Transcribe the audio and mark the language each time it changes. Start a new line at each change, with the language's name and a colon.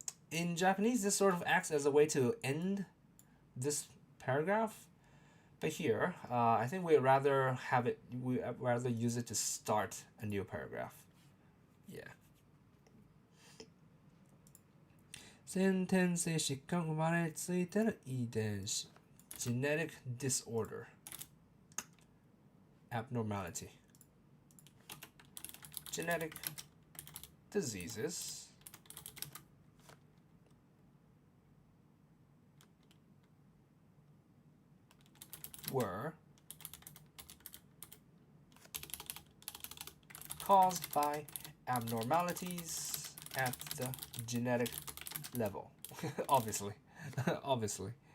English: In Japanese, this sort of acts as a way to end this paragraph, but here I think we rather use it to start a new paragraph. Yeah.
Japanese: 先天性疾患生まれついての遺伝子
English: genetic disorder abnormality genetic diseases were caused by abnormalities at the genetic level. Obviously. Obviously.